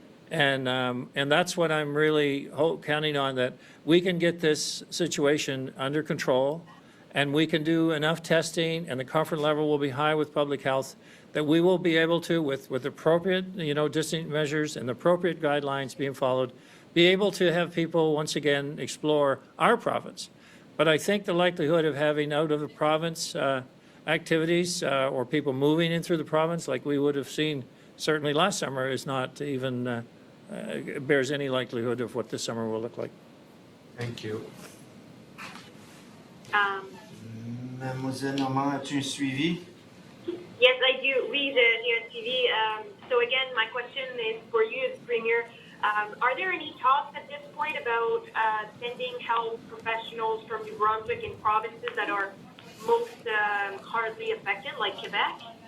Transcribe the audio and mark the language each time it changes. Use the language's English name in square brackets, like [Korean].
[English] and that's what I'm really counting on, that we can get this situation under control, and we can do enough testing, and the comfort level will be high with public health, that we will be able to, with appropriate, distancing measures and appropriate guidelines being followed, be able to have people once again explore our province. But I think the likelihood of having out of the province activities or people moving in through the province, like we would have seen certainly last summer, is not even bears any likelihood of what this summer will look like. Thank you. [French] Mademoiselle Normand, as-tu un suivi? [English] Yes, I do. [French] Oui, j'ai un suivi. [English] So again, my question is for you as Premier. Are there any talks at this point about sending health professionals from New Brunswick in provinces that are most hardly affected, like Quebec?